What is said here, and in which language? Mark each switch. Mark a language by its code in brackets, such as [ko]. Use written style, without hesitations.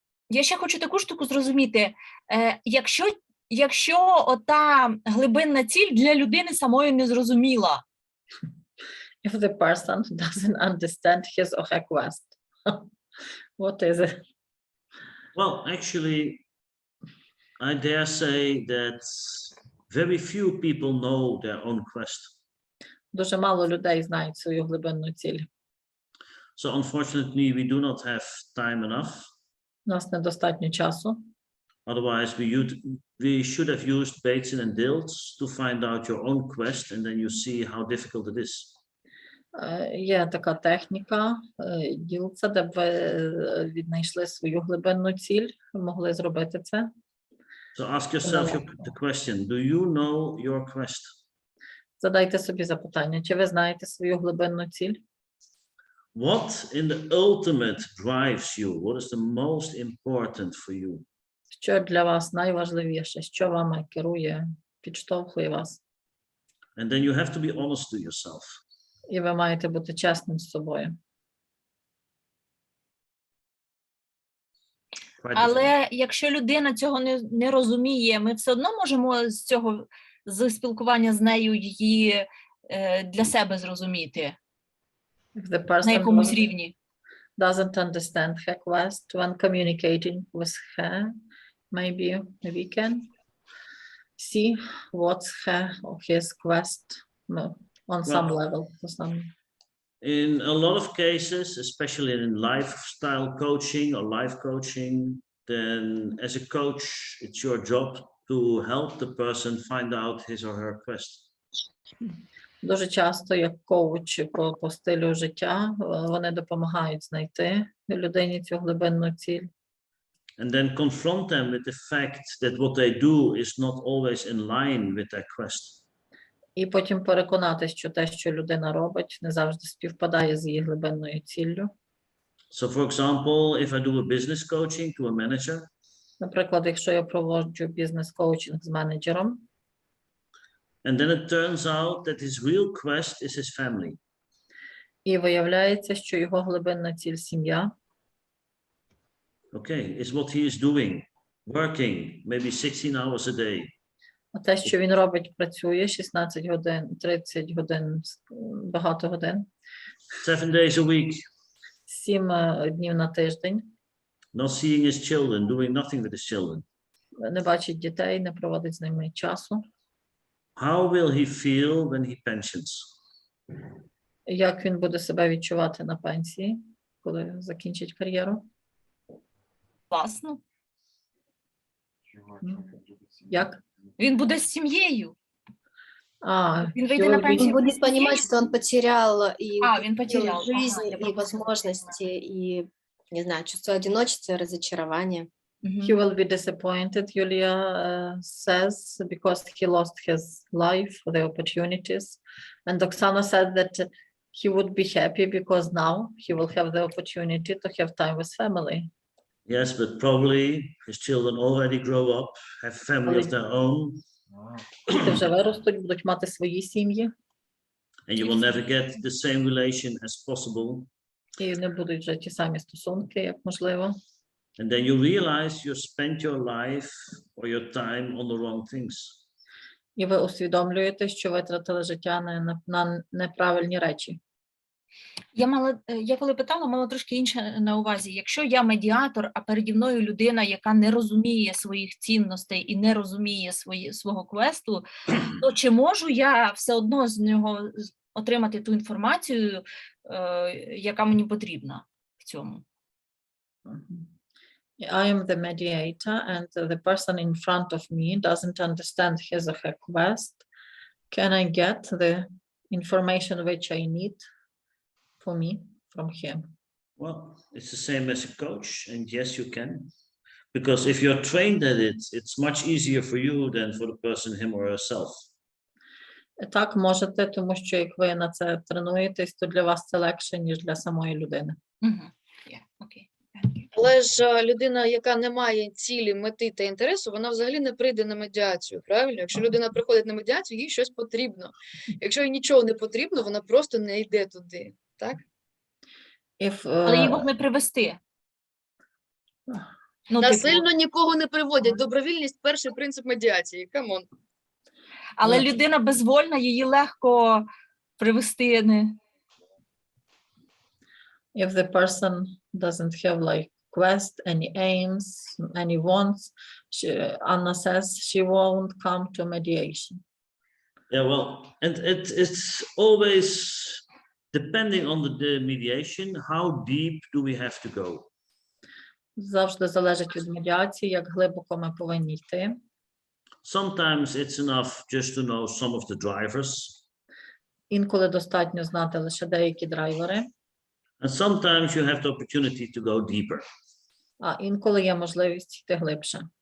[uk] Я ще хочу таку штуку зрозуміти. Якщо ота глибинна ціль для людини самої не зрозуміла. [en] If the person doesn't understand his or her quest, what is it? Well, actually, I dare say that very few people know their own quest. [uk] Дуже мало людей знають свою глибинну ціль. [en] So unfortunately, we do not have time enough. [uk] У нас недостатньо часу. [en] Otherwise, we should have used Bateson and Dilts to find out your own quest, and then you see how difficult it is. [uk] Є така техніка ділця, де б ви віднайшли свою глибинну ціль, могли зробити це. [en] So ask yourself the question, do you know your quest? [uk] Задайте собі запитання, чи ви знаєте свою глибинну ціль? [en] What in the ultimate drives you? What is the most important for you? [uk] Що для вас найважливіше? Що вами керує, підштовхує вас? [en] And then you have to be honest to yourself. [uk] І ви маєте бути чесним з собою. Але якщо людина цього не розуміє, ми все одно можемо з спілкування з нею її для себе зрозуміти на якомусь рівні. [en] Doesn't understand her quest when communicating with her, maybe we can see what's her or his quest on some level. In a lot of cases, especially in lifestyle coaching or life coaching, then as a coach, it's your job to help the person find out his or her quest. [uk] Дуже часто, як коуч по стилю життя, вони допомагають знайти людині цю глибинну ціль. [en] And then confront them with the fact that what they do is not always in line with their quest. [uk] І потім переконатись, що те, що людина робить, не завжди співпадає з її глибинною ціллю. [en] So, for example, if I do a business coaching to a manager, [uk] наприклад, якщо я проводжу бізнес-коучинг з менеджером, [en] and then it turns out that his real quest is his family. [uk] І виявляється, що його глибинна ціль сім'я. [en] Okay, is what he is doing, working maybe 16 hours a day. [uk] А те, що він робить, працює 16 годин, 30 годин, багато годин. [en] 7 days a week. [uk] 7 днів на тиждень. [en] Not seeing his children, doing nothing with his children. [uk] Не бачить дітей, не проводить з ними часу. [en] How will he feel when he pensions? [uk] Як він буде себе відчувати на пенсії, коли закінчить кар'єру? Класно. Як? Він буде з сім'єю. [ru] Він выйдет на пенсию. Он будет понимать, что он потерял и жизнь, и возможности, и, не знаю, чувство одиночества, разочарования. [en] He will be disappointed, Julia says, because he lost his life, the opportunities. And Oksana said that he would be happy because now he will have the opportunity to have time with family. Yes, but probably his children already grow up, have family of their own. [uk] Діти вже виростуть, будуть мати свої сім'ї. [en] And you will never get the same relation as possible. [uk] І не будуть вже ті самі стосунки, як можливо. [en] And then you realize you spent your life or your time on the wrong things. [uk] І ви усвідомлюєте, що витратили життя на неправильні речі. Я коли питала, мала трошки інше на увазі. Якщо я медіатор, а переді мною людина, яка не розуміє своїх цінностей і не розуміє свого квесту, то чи можу я все одно з нього отримати ту інформацію, яка мені потрібна в цьому? [en] I am the mediator and the person in front of me doesn't understand his or her quest. Can I get the information which I need for me from him? Well, it's the same as a coach, and yes, you can. Because if you're trained at it, it's much easier for you than for the person, him or herself. [uk] Так, можете, тому що як ви на це тренуєтесь, то для вас це легше, ніж для самої людини. Але ж людина, яка не має цілі, мети та інтересу, вона взагалі не прийде на медіацію, правильно? Якщо людина приходить на медіацію, їй щось потрібно. Якщо їй нічого не потрібно, вона просто не йде туди, так? Але її можна привести. Насильно нікого не приводять. Добровільність – перший принцип медіації. [en] Камон. [uk] Але людина безвольна, її легко привести. [en] If the person doesn't have like quest, any aims, any wants, Anna says she won't come to mediation. Yeah, well, and it's always depending on the mediation, how deep do we have to go? [uk] Завжди залежить від медіації, як глибоко ми повинні йти. [en] Sometimes it's enough just to know some of the drivers. [uk] Інколи достатньо знати лише деякі драйвери, [en] And sometimes you have the opportunity to go deeper. [uk] а інколи є можливість йти глибше.